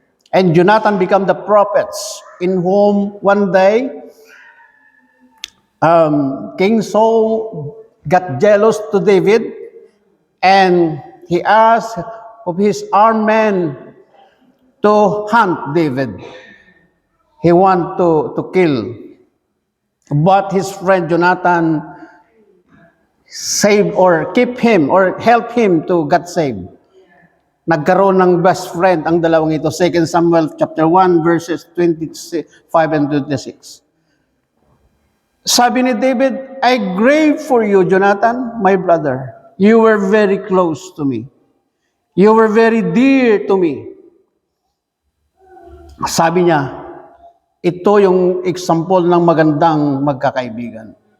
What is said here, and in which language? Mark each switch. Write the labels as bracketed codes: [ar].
[en] And Jonathan became the prophets in whom one day King Saul got jealous to David and he asked of his armed men to hunt David. He wanted to kill. But his friend Jonathan saved or keep him or help him to get saved. [tl] nagkaroon ng best friend ang dalawang ito. [en] 2 Samuel chapter 1 verses 25 and 26. [tl] Sabi ni David, [en] I crave for you, Jonathan, my brother. You were very close to me. You were very dear to me. [tl] Sabi niya, ito yung example ng magandang magkakaibigan.